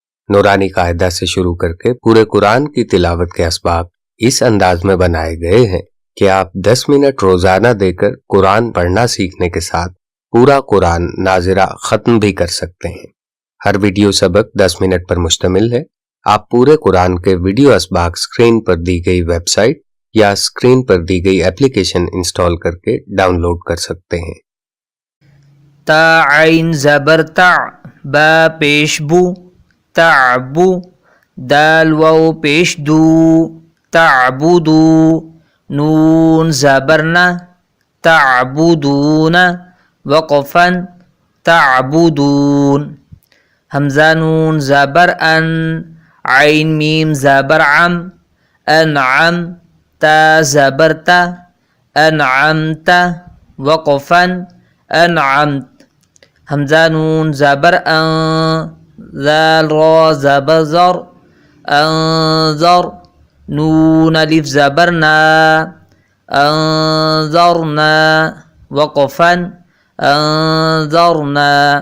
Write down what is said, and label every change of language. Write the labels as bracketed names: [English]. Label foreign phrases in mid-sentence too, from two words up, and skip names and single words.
[Urdu] نورانی قاعدہ سے شروع کر کے پورے قرآن کی تلاوت کے اسباب اس انداز میں بنائے گئے ہیں کہ آپ 10 منٹ روزانہ دے کر قرآن پڑھنا سیکھنے کے ساتھ پورا قرآن ناظرہ ختم بھی کر سکتے ہیں۔ ہر ویڈیو سبق 10 منٹ پر مشتمل ہے۔ آپ پورے قرآن کے ویڈیو اسباق اسکرین پر دی گئی ویب سائٹ یا اسکرین پر دی گئی اپلیکیشن انسٹال کر کے ڈاؤن لوڈ کر سکتے ہیں۔ تا عین زبر تا، با پیش بو، تعبو، دال واو پیش دو، تعبدو، نون زبرنا، تعبدون، وقفا تعبدون، حمزہ نون زبر ان، عین میم زبر عم، انعم، تا زبر تا، انعمت، وقفا انعمت، حمزہ نون زبر ان، ذال را زبر زر، انظر، نون الف زبر نا، انظرنا، وقفا انظرنا،